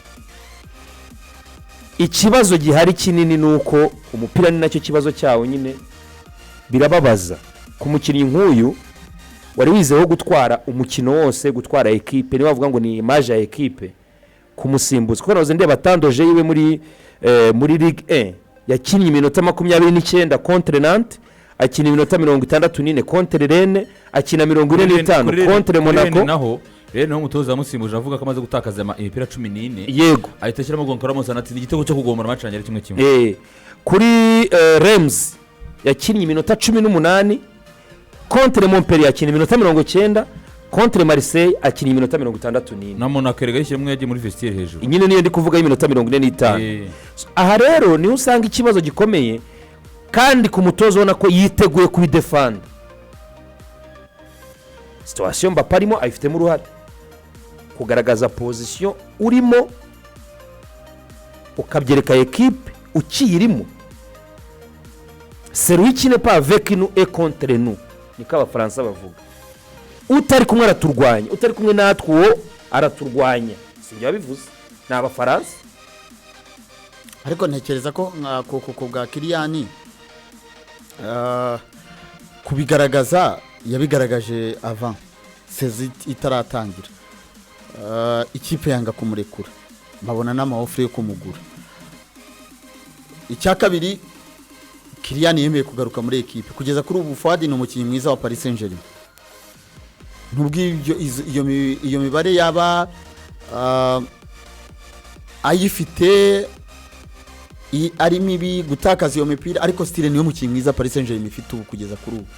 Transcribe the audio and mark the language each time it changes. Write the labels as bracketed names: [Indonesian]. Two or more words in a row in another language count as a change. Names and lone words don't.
[Kinyarwanda] Ikibazo gihari kinini nuko umupira ni nacyo kibazo cyawo nyine, birababaza ku mukinnyi nk'uyu wari wizeho gutwara umukino wose, gutwara equipe, ni bavuga ngo ni image ya equipe, kumusimbuza kuko nazo ndeba tandoje yiwe muri Ligue 1 yakinnye iminota 29 contre Nantes, akina iminota 64 contre Rennes, akina 45 contre Monaco. Naho rero umutoza musimbuje avuga ko amaze gutakaza imipira 14, yego ahita ashyiramo Gonkora Musanati igitego cyo kugomora match yari kimwe. Kuri Reims yakinnye iminota 18 contre Montpellier, akina iminota 90 contre Marseille, akina iminota 64 na Monaco rega yishyiramo yagiye muri vestiaire hejuru. Nyine niyo ndi kuvuga iminota 45. Aha rero ni usanga ikibazo gikomeye, kandi ku mutozo ubona ko yiteguye kubi defend. Situation Mbappe arimo ayifitemo uruhare kugaragaza position urimo, ukabyereka equipe ukiyirimo. [French] Celui qui n'est pas avec nous est contre nous, [Kinyarwanda] niko abafaransa bavuga. Utari kumwe araturwanya, utari kumwe natwe uwo araturwanya, sinjya bivuze ni abafaransa. Ariko ntekereza ko ku bwa Kylian kubigaragaza yabigaragaje [French] avant saison [Kinyarwanda] itaratangira. Ikipe yanga kumurekura, babona n'amaofre yo kumugura. Icya kabiri, Kylian yemeye kugaruka muri equipe kugeza kuri ubu. Fuadi ni umukinnyi mwiza wa Paris Saint-Germain. Nubwo iyo mibare yaba ayifite ari mibi gutakaza iyo mipira, ariko stile niyo mukinnyi mwiza Paris Saint-Germain ifite ubu kugeza kuri ubu.